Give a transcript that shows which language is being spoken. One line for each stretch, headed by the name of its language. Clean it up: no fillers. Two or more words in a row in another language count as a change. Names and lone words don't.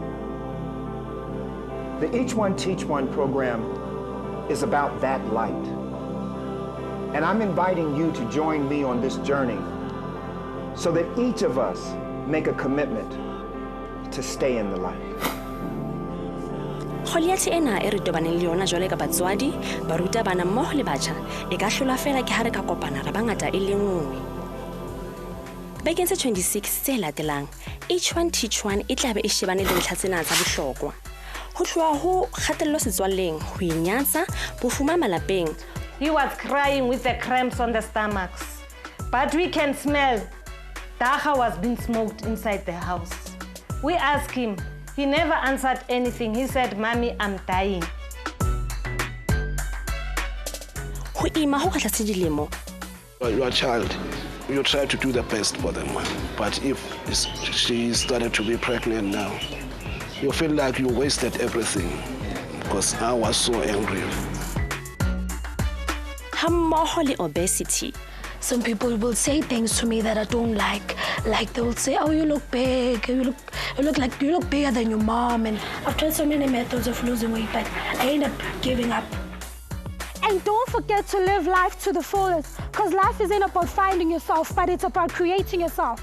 English: The Each One Teach One program is about that light. And I'm inviting you to join me on this journey so that each of us make a commitment to stay in the light.
Southern Sotho: Kgoliati ena e re tobaneng le yona jwale ka batswadi, barutabana mmogo le batjha e ka hlola fela ke ha re ka kopana re bangata e le nngwe. Bekeng tse 26 tse latelang, Each One Teach One e tla be e shebane le ntlha tsena tsa bohlokwa. Ho tloha ho kgatello setswalleng, ho inyatsa, bofuma malapeng.
English: He was crying with the cramps on the stomachs. But we can smell Dacha was being smoked inside the house. We asked him. He never answered anything. He said, "Mommy, I'm dying."
Southern Sotho: Ho ima ho kgatla sedilemo.
English: Your child, you try to do the best for them. But if she started to be pregnant now, you feel like you wasted everything because I was so angry.
Southern Sotho: Hammoho le obesity.
English: Some people will say things to me that I don't like. Like they will say, "Oh, you look big. You look bigger than your mom." And I've tried so many methods of losing weight, but I end up giving up. And don't forget to live life to the fullest, because life isn't about finding yourself, but it's about creating yourself.